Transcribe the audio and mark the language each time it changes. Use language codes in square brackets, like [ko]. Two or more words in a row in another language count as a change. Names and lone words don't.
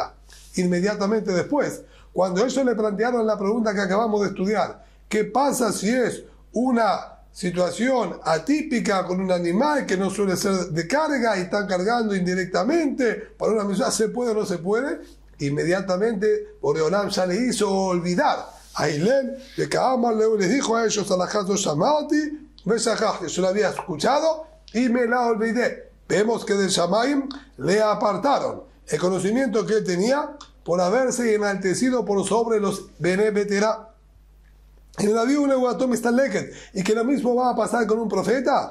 [es] Inmediatamente después, cuando ellos le plantearon la pregunta que acabamos de estudiar, ¿qué pasa si es una situación atípica con un animal que no suele ser de carga y están cargando indirectamente para una misión? ¿Se puede o no se puede? Inmediatamente Boreolam ya le hizo olvidar a Hillel de que Amarleu les dijo a ellos: [he] Alajado Shamati Beshakahti, [es] yo lo había escuchado y me la olvidé. Vemos que del Shamaim le apartaron el conocimiento que él tenía por haberse enaltecido por sobre los Bene Beterá. Y que lo mismo va a pasar con un profeta.